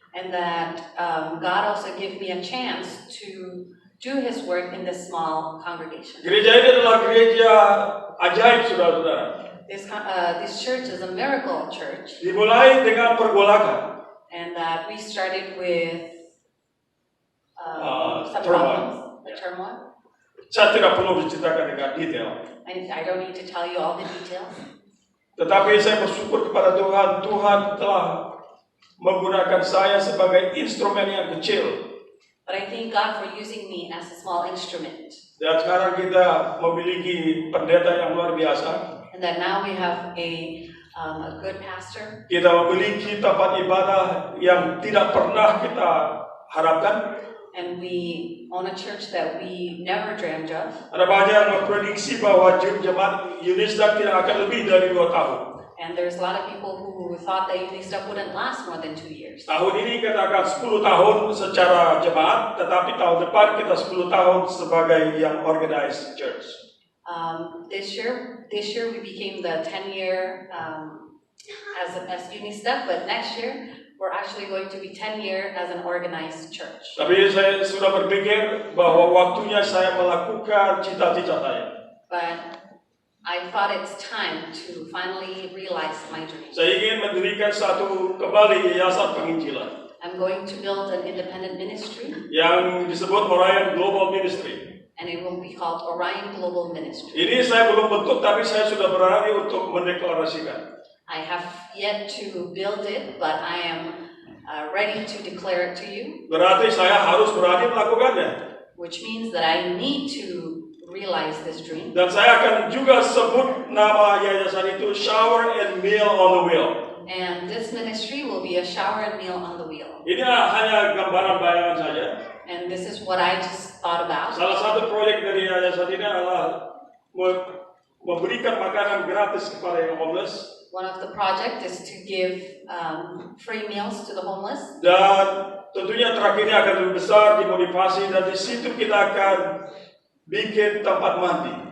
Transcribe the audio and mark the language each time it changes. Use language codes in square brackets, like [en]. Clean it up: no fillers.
[en] And that God also gave me a chance to do His work in this small congregation. [id] Gereja ini adalah gereja ajaib, saudara-saudara. [en] This church is a miracle church. [id] Dimulai dengan pergolakan. [en] And that we started with some turmoil. problems, turmoil. [id] Saya tidak perlu menceritakan dengan detail. [en] I don't need to tell you all the details. [id] Tetapi saya bersyukur kepada Tuhan, Tuhan telah menggunakan saya sebagai instrumen yang kecil. [en] But I thank God for using me as a small instrument. [id] Dan sekarang kita memiliki pendeta yang luar biasa. [en] And that now we have a good pastor. [id] Kita memiliki tempat ibadah yang tidak pernah kita harapkan. [en] And we own a church that we never dreamed of. [id] Ada banyak yang memprediksi bahwa jemaat Unisda tidak akan lebih dari 2 tahun. [en] And there's a lot of people who thought that Unistep wouldn't last more than 2 years. [id] Tahun ini kita akan 10 tahun secara jemaat, tetapi tahun depan kita 10 tahun sebagai yang [en] organized church. This year we became the 10-year as Unistep, but next year we're actually going to be 10-year as an organized church. [id] Tapi saya sudah berpikir bahwa waktunya saya melakukan cita-cita saya. [en] But I thought it's time to finally realize my dream. [id] Saya ingin mendirikan kembali yayasan penginjilan [en] I'm going to build an independent ministry, [id] yang disebut Orion Global Ministry. [en] and it will be called Orion Global Ministry. [id] Ini saya belum bentuk, tapi saya sudah berani untuk mendeklarasikan. [en] I have yet to build it, but I am ready to declare it to you, [id] Berarti saya harus berani melakukannya. [en] which means that I need to realize this dream. [id] Dan saya akan juga sebut nama yayasan itu Shower and Meal on the Wheel. [en] And this ministry will be a shower and meal on the wheel. [id] Ini hanya gambaran bayangan saja. [en] And this is what I just thought about. [id] Salah satu proyek dari yayasan ini adalah memberikan makanan gratis kepada yang homeless. [en] One of the project is to give free meals to the homeless. [id] Dan tentunya track ini akan lebih besar, dimotivasi, dan di situ kita akan bikin tempat mandi.